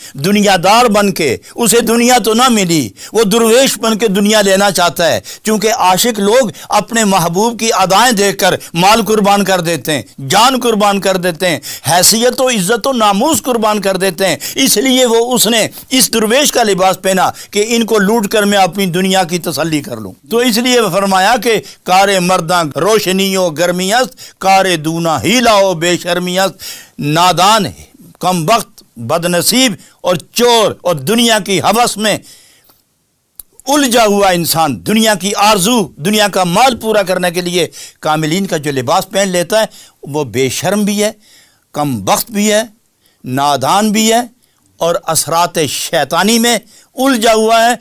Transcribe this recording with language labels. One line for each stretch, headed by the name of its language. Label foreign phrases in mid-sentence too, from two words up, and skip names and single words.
Urdu: دنیا دار بن کے، اسے دنیا تو نہ ملی، وہ درویش بن کے دنیا لینا چاہتا ہے، چونکہ عاشق لوگ اپنے محبوب کی ادائیں دیکھ کر مال قربان کر دیتے ہیں، جان قربان کر دیتے ہیں، حیثیت و عزت و ناموس قربان کر دیتے ہیں۔ اس لیے اس نے اس درویش کا لباس پہنا کہ ان کو لوٹ کر میں اپنی دنیا کی تسلی کر لوں۔ تو اس لیے فرمایا کہ
Persian: کار مرداں روشنی و گرمی است، کار دونا ہی لاؤ بے شرمی است۔
Urdu: نادان، کم بخت، بد نصیب اور چور اور دنیا کی ہوس میں الجھا ہوا انسان دنیا کی آرزو، دنیا کا مال پورا کرنے کے لیے کاملین کا جو لباس پہن لیتا ہے وہ بے شرم بھی ہے، کم بخت بھی ہے، نادان بھی ہے، اور اثرات شیطانی میں الجھا ہوا ہے۔